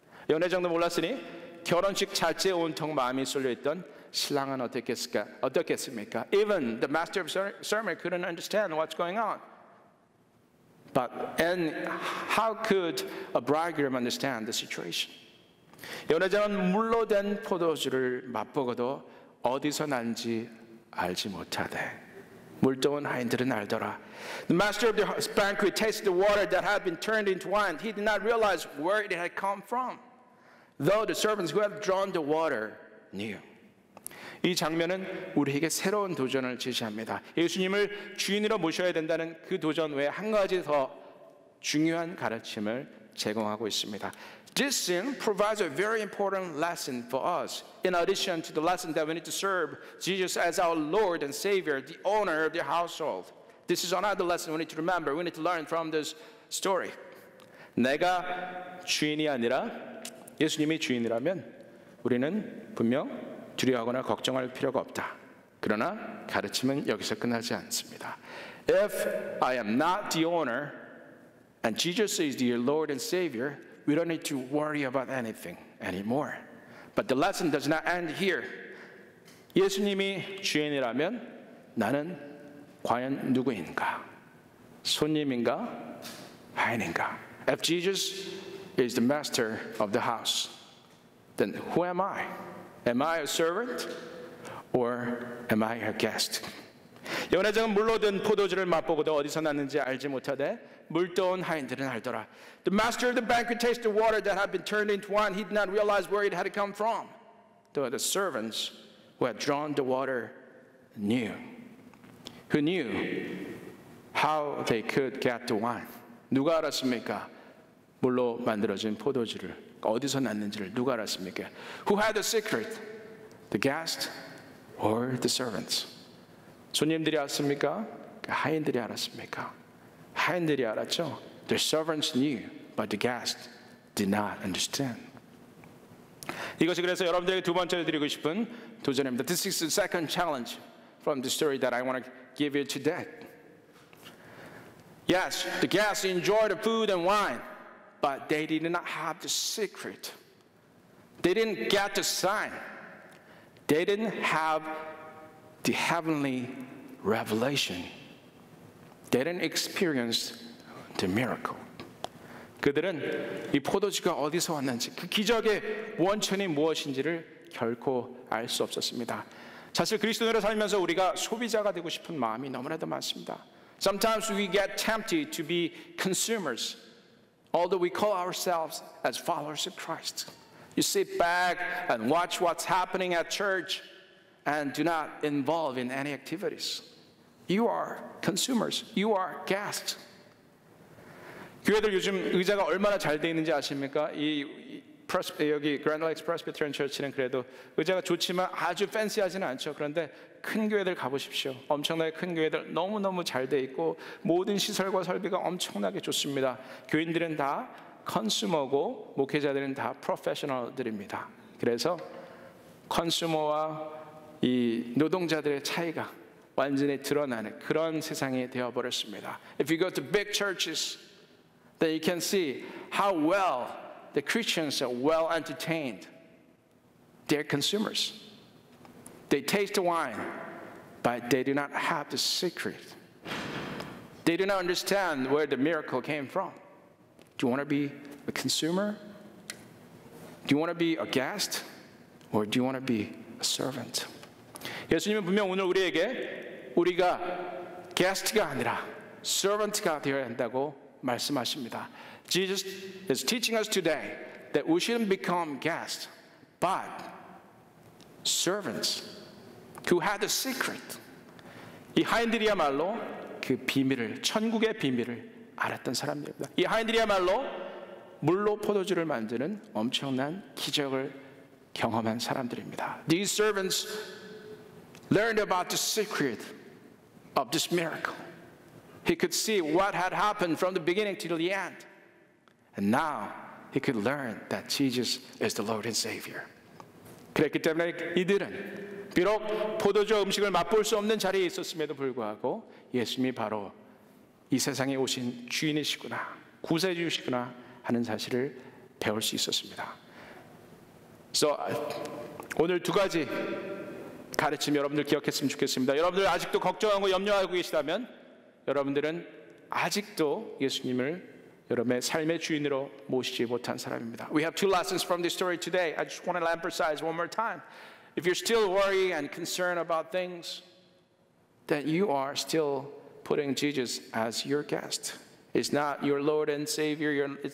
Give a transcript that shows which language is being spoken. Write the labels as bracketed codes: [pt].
[ko] 연회장도 몰랐으니 결혼식 찰지에 온통 마음이 쏠려있던 신랑은 어떻겠습니까? [en] Even the master of ceremony couldn't understand what's going on. And how could a bridegroom understand the situation? [ko] 연회장은 물로 된 포도주를 맛보고도 어디서 난지 알지 못하되 물도온 하인들은 알더라. [en] The master of the banquet tasted the water that had been turned into wine. He did not realize where it had come from, though the servants who had drawn the water knew. [ko] 이 장면은 우리에게 새로운 도전을 제시합니다. 예수님을 주인으로 모셔야 된다는 그 도전 외에 한 가지 더 중요한 가르침을 제공하고 있습니다. [en] This scene provides a very important lesson for us. In addition to the lesson that we need to serve Jesus as our Lord and Savior, the owner of the household. This is another lesson we need to remember. We need to learn from this story. [ko] 내가 주인이 아니라 예수님이 주인이라면 우리는 분명 두려워하거나 걱정할 필요가 없다. 그러나 가르침은 여기서 끝나지 않습니다. [en] If I am not the owner and Jesus is the Lord and Savior, we don't need to worry about anything anymore. But the lesson does not end here. [ko] 예수님이 주인이라면 나는 과연 누구인가? 손님인가? 하인인가? [en] If Jesus is the master of the house, then who am I? Am I a servant or am I a guest? [ko] 연회장은 물로 든 포도주를 맛보고도 어디서 났는지 알지 못하되 물도온 하인들은 알더라. [en] The master of the banquet tasted the water that had been turned into wine. He did not realize where it had come from. Though the servants who had drawn the water knew. Who knew how they could get the wine. [ko] 누가 알았습니까? 물로 만들어진 포도주를 어디서 났는지를 누가 알았습니까? [en] Who had the secret? The guest or the servants? [ko] 손님들이 알았습니까? 하인들이 알았습니까? 하인들이 알았죠. [en] The servants knew, but the guest did not understand. [ko] 이것이 그래서 여러분들에게 두 번째로 드리고 싶은 도전입니다. [en] This is the second challenge from the story that I want to give you today. Yes, the guests enjoyed the food and wine, but they did not have the secret. They didn't get the sign. They didn't have the heavenly revelation. They didn't experience the miracle. [ko] 그들은 이 포도주가 어디서 왔는지, 그 기적의 원천이 무엇인지를 결코 알 수 없었습니다. 사실 그리스도인으로 살면서 우리가 소비자가 되고 싶은 마음이 너무나도 많습니다. [en] Sometimes we get tempted to be consumers, although we call ourselves as followers of Christ. You sit back and watch what's happening at church and do not involve in any activities. You are consumers. You are guests. [ko] 교회들 요즘 의자가 얼마나 잘 돼 있는지 아십니까? 여기 Grand Lakes Presbyterian Church는 그래도 의자가 좋지만 아주 팬시하지는 않죠. 그런데 큰 교회들 가보십시오. 엄청나게 큰 교회들 너무너무 잘 돼 있고 모든 시설과 설비가 엄청나게 좋습니다. 교인들은 다 컨슈머고 목회자들은 다 프로페셔널들입니다. 그래서 컨슈머와 이 노동자들의 차이가 완전히 드러나는 그런 세상이 되어버렸습니다. [en] If you go to big churches, then you can see how well the Christians are well entertained. They're consumers. They taste the wine, but they do not have the secret. They do not understand where the miracle came from. Do you want to be a consumer? Do you want to be a guest? Or do you want to be a servant? [ko] 예수님은 분명 오늘 우리가 게스트가 아니라 servant가 되어야 한다고 말씀하십니다. [en] Jesus is teaching us today that we shouldn't become guests, but servants who had the secret. [ko] 이 하인들이야말로 그 비밀을, 천국의 비밀을 알았던 사람들입니다. 이 하인들이야말로 물로 포도주를 만드는 엄청난 기적을 경험한 사람들입니다. [en] These servants learned about the secret of this miracle. He could see what had happened from the beginning to the end. And now he could learn that Jesus is the Lord and Savior. [ko] 그랬기 때문에 이들은 비록 포도주 음식을 맛볼 수 없는 자리에 있었음에도 불구하고 예수님이 바로 이 세상에 오신 주인이시구나, 구세주시구나 하는 사실을 배울 수 있었습니다. 그래서 오늘 두 가지 가르침 여러분들 기억했으면 좋겠습니다. 여러분들 아직도 걱정하고 염려하고 계시다면 여러분들은 아직도 예수님을 여러분의 삶의 주인으로 모시지 못한 사람입니다. [en] We have two lessons from this story today. I just want to emphasize one more time. If you're still worried and concerned about things, then you are still putting Jesus as your guest. He's not your Lord and Savior.